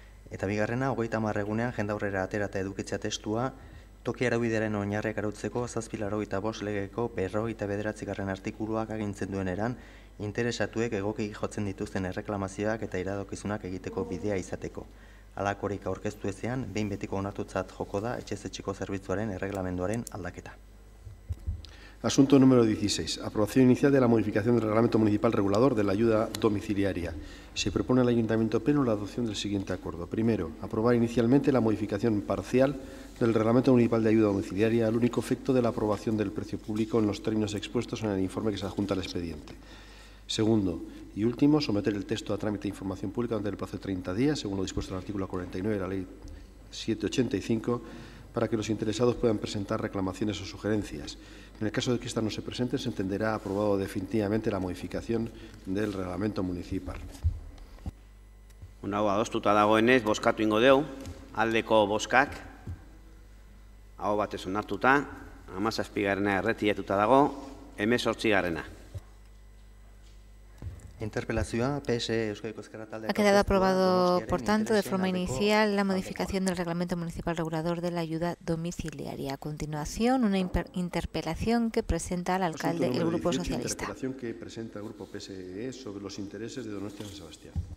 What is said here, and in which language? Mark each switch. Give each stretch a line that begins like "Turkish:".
Basque: Eta bigarrena, 30 egunean jendaurrera atera eta edukitzea testua, toki araubidearen oinarriak arautzeko 785 legeko 59. artikuluak agintzen duen eran, interesatuek egoki jotzen dituzten erreklamazioak eta iradokizunak egiteko bidea izateko. Halakorik aurkeztu ezean, behin betiko onartutzat joko da etxez-etxeko zerbitzuaren erreglamenduaren aldaketa.
Spanish: Asunto número 16. Aprobación inicial de la modificación del Reglamento Municipal Regulador de la Ayuda Domiciliaria. Se propone al Ayuntamiento Pleno la adopción del siguiente acuerdo. Primero, aprobar inicialmente la modificación parcial del Reglamento Municipal de Ayuda Domiciliaria al único efecto de la aprobación del precio público en los términos expuestos en el informe que se adjunta al expediente. Segundo y último, someter el texto a trámite de información pública durante el plazo de 30 días, según lo dispuesto en el artículo 49 de la Ley 785, para que los interesados puedan presentar reclamaciones o sugerencias. En el caso de que ésta no se presente, se entenderá aprobado definitivamente la modificación del reglamento municipal.
Basque: Hau adostuta dagoenez, bozkatu ingo dugu, aldeko bozkak, hau batez onartuta, 17. erretiratuta dago, 18. Interpelazioa, PS Euskadiko Ezkerra Taldeak.
Spanish: Ha quedado aprobado, por tanto, de forma inicial la modificación del Reglamento Municipal Regulador de la Ayuda Domiciliaria. A continuación, una interpelación que presenta al alcalde el Grupo Socialista. Interpelación que presenta el Grupo PSE sobre los intereses de Donostia San Sebastián.